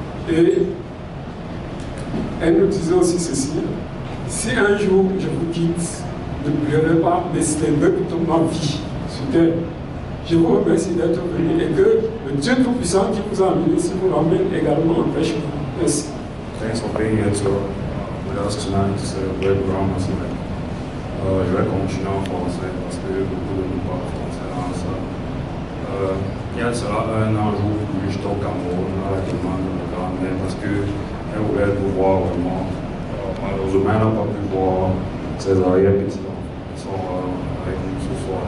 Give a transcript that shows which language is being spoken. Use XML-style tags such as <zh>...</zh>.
<fr>Et elle nous disait aussi ceci, si un jour je vous quitte, ne pleurez pas, mais c'était plutôt ma vie sur terre. Je vous remercie d'être venu et que le Dieu Tout-Puissant qui vous a amené ici vous l'emmène également en paix. Merci.</fr> <en>Thanks for being here with us tonight to celebrate Grandma's life.</en> <fr>Je vais continuer en français parce que beaucoup de nous parlent français dans la salle. Il y a cela 1 an, jour où j'étais au Cameroun à la demande de ma grand-mère parce qu'elle voulait nous voir vraiment. Malheureusement, elle n'a pas pu voir ses arrière-petits-enfants qui sont avec nous ce soir.</fr>